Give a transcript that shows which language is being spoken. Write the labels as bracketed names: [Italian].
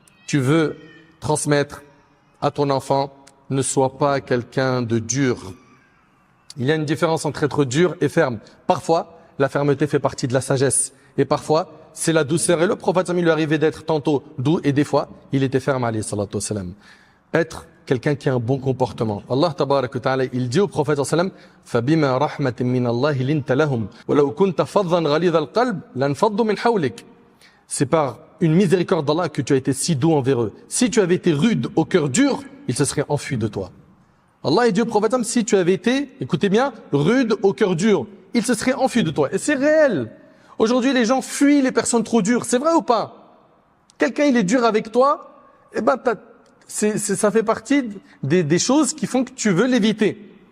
[French] Tu veux transmettre à ton enfant, ne sois pas quelqu'un de dur. Il y a une différence entre être dur et ferme. Parfois, la fermeté fait partie de la sagesse. Et parfois, c'est la douceur. Et le prophète lui arrivait d'être tantôt doux et des fois, il était ferme, alayhi salatu wassalam. Être quelqu'un qui a un bon comportement. [Arabic] Allah tabarak wa ta'ala, [French] il dit au prophète [Arabic] sallam, فَبِمَا رَحْمَةٍ مِّنَ اللَّهِ لِنْتَ لَهُمْ وَلَوْ كُنْتَ فَضًّا غَلِيظَ الْقَلْبِ لَانْفَضُّوا مِنْ حَوْلِكَ. [French] C'est par une miséricorde d'Allah que tu as été si doux envers eux. Si tu avais été rude au cœur dur, ils se seraient enfuis de toi. Allah est dit au prophète, si tu avais été, écoutez bien, rude au cœur dur, ils se seraient enfuis de toi. Et c'est réel. Aujourd'hui, les gens fuient les personnes trop dures. C'est vrai ou pas? Quelqu'un, il est dur avec toi, eh ben, ça fait partie des choses qui font que tu veux l'éviter.